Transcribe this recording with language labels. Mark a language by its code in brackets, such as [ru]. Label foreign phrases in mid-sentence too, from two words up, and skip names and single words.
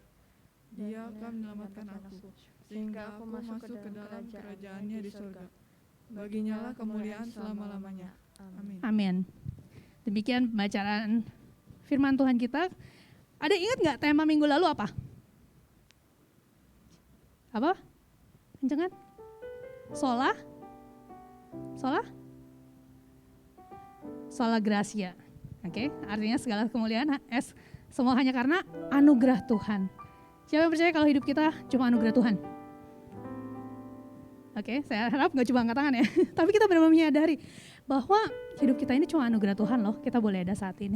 [id] Dia akan menyelamatkan aku, sehingga aku masuk ke dalam kerajaannya di surga. Baginya lah kemuliaan selama-lamanya. Amin. Amin. Demikian pembacaan firman Tuhan kita. Ada ingat nggak tema minggu lalu apa? Apa? Kenceng kan? [la] Sola? Sola Gracia. [id] Oke, artinya segala kemuliaan semua hanya karena anugerah Tuhan. Siapa yang percaya kalau hidup kita cuma anugerah Tuhan? Oke, saya harap gak cuma angkat tangan ya, tapi kita benar-benar menyadari bahwa hidup kita ini cuma anugerah Tuhan loh, kita boleh ada saat ini.